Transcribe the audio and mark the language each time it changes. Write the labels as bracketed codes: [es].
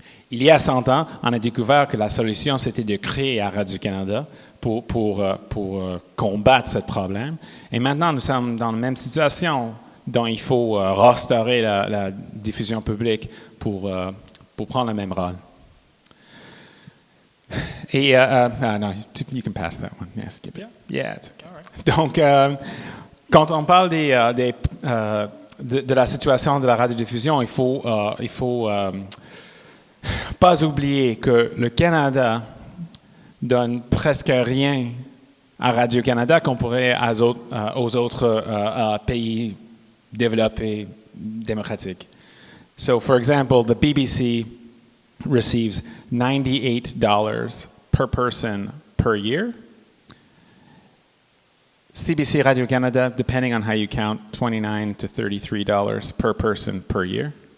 [fr] Il y a 100 ans, on a découvert que la solution, c'était de créer à Radio-Canada pour combattre ce problème. Et maintenant, nous sommes dans la même situation dont il faut restaurer la diffusion publique pour prendre le même rôle. [en] Et, no, you can pass that one. Yeah, skip it. Yeah, it's okay. All right. [fr] Donc, quand on parle de la situation de la radiodiffusion, il faut pas oublier que le Canada donne presque rien à Radio-Canada comparé aux autres pays développés, démocratiques. [en] So, for example, the BBC receives $98 per person per year. CBC Radio-Canada, depending on how you count, $29 to $33 per person per year.